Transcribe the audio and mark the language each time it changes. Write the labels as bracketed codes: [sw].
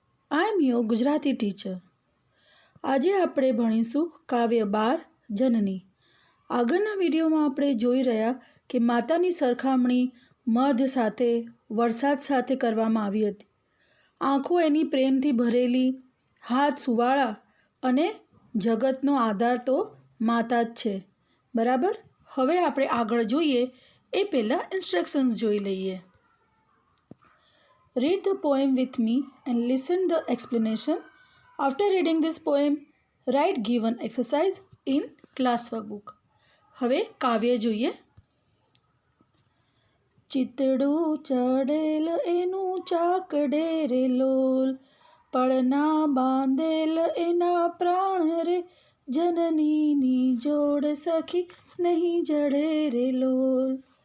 [en] I am your Gujarati teacher. [gu] આજે આપણે ભણીશું કાવ્ય 12 જનની. આગળના વિડીયોમાં આપણે જોઈ રહ્યા કે માતાની સરખામણી મધ સાથે વરસાદ સાથે કરવામાં આવી હતી. આંખો એની પ્રેમથી ભરેલી, હાથ સુવાળા અને જગતનો આધાર તો માતા જ છે. બરાબર? હવે આપણે આગળ જોઈએ એ પહેલાં ઇન્સ્ટ્રક્શન્સ જોઈ લઈએ. [en] Read the poem with me and listen the explanation. After reading this poem, write given exercise in class workbook. [gu] હવે કાવ્ય જોઈએ. ચિતડું ચડેલ એનું ચાકડે રે લોલ, પળના બાંધેલ એના પ્રાણ રે, જનનીની જોડ સખી નહીં જડે રે લોલ.